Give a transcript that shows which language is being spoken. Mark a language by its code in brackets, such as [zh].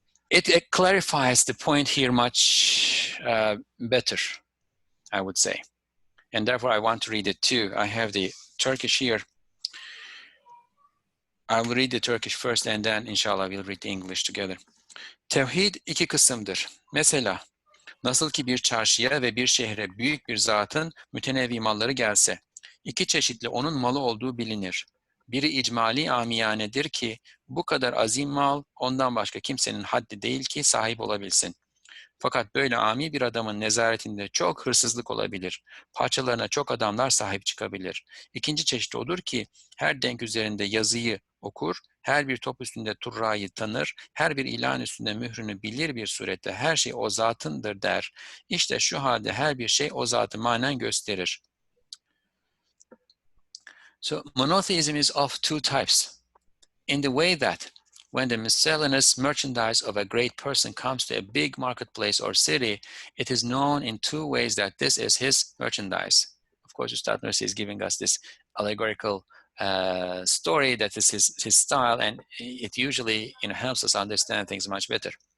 [en] It clarifies the point here much better, I would say. And therefore I want to read it too. I have the Turkish here. I will read the Turkish first and then inshallah we'll read the English together. [tr] Tevhid iki kısımdır. Mesela nasıl ki bir çarşıya ve bir şehre büyük bir zatın mütenevvi malları gelse, iki çeşitli onun malı olduğu bilinir. Biri icmali amiyanedir ki bu kadar azim mal ondan başka kimsenin haddi değil ki sahip olabilsin. Fakat böyle ami bir adamın nezaretinde çok hırsızlık olabilir. Parçalarına çok adamlar sahip çıkabilir. İkinci çeşit odur ki her denk üzerinde yazıyı okur, her bir top üstünde turrayı tanır, her bir ilan üstünde mührünü bilir bir surette her şey o zatındır der. İşte şu halde her bir şey o zatı manen gösterir. [en] So monotheism is of two types. In the way that when the miscellaneous merchandise of a great person comes to a big marketplace or city, it is known in two ways that this is his merchandise. Of course, Ustad Nursi is giving us this allegorical story that is his style, and it usually helps us understand things much better.